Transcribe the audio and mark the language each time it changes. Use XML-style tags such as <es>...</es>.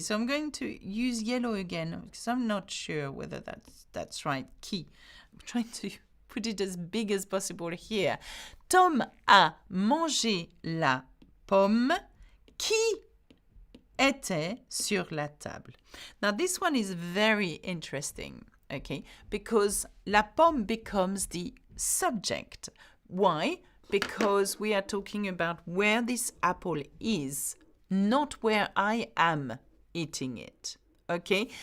<en>So I'm going to use yellow again because I'm not sure whether that's right. Key. I'm trying to put it as big as possible here.</en> <fr>Tom a mangé la pomme qui était sur la table.</fr> <en>Now this one is very interesting, okay? Because la pomme becomes the subject. Why? Because we are talking about where this apple is, not where I am eating it, okay?</en>